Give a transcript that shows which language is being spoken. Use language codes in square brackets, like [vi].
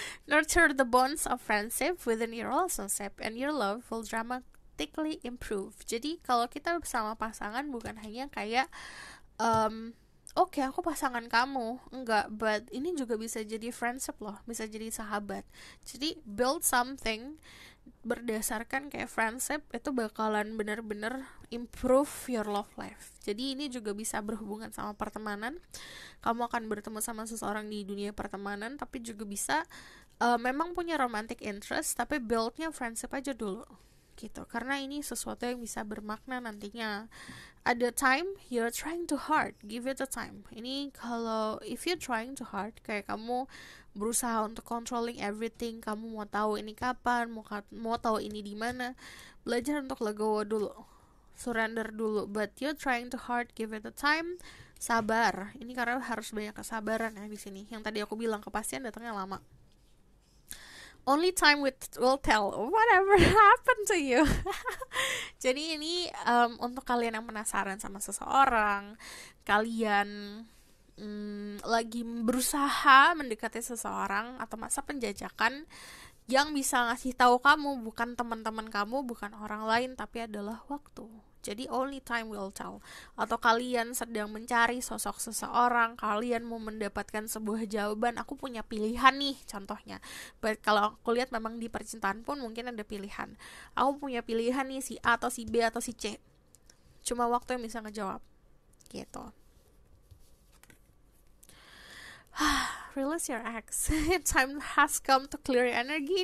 [en] Nurture the bonds of friendship within your relationship and your love will dramatically improve. [id] Jadi kalau kita bersama pasangan bukan hanya kayak Oke, aku pasangan kamu. Enggak, but ini juga bisa jadi friendship loh, bisa jadi sahabat. Jadi [en] build something [id] berdasarkan kayak [en] friendship [id] itu bakalan bener-bener [en] improve your love life. [id] Jadi ini juga bisa berhubungan sama pertemanan. Kamu akan bertemu sama seseorang di dunia pertemanan, tapi juga bisa memang punya romantic interest, tapi buildnya friendship aja dulu gitu, karena ini sesuatu yang bisa bermakna nantinya. Ada [en] time you're trying too hard, give it a time. [id] Ini kalau [en] if you're trying too hard, [id] kayak kamu berusaha untuk [en] controlling everything, [id] kamu mau tahu ini kapan, mau tahu ini di mana, belajar untuk legowo dulu, surrender dulu. [en] But you're trying too hard, give it a time, [id] sabar. Ini karena harus banyak kesabaran ya di sini. Yang tadi aku bilang kepastian datangnya lama. [en] Only time will tell whatever happened to you. [id] Jadi ini untuk kalian yang penasaran sama seseorang, kalian lagi berusaha mendekati seseorang atau masa penjajakan, yang bisa ngasih tahu kamu bukan teman-teman kamu, bukan orang lain, tapi adalah waktu. Jadi [en] only time will tell. [id] Atau kalian sedang mencari sosok seseorang, kalian mau mendapatkan sebuah jawaban, aku punya pilihan nih contohnya. But kalau aku lihat memang di percintaan pun mungkin ada pilihan. Aku punya pilihan nih, si A atau si B atau si C. Cuma waktu yang bisa ngejawab gitu. [en] Release your ex. Time has come to clear your energy.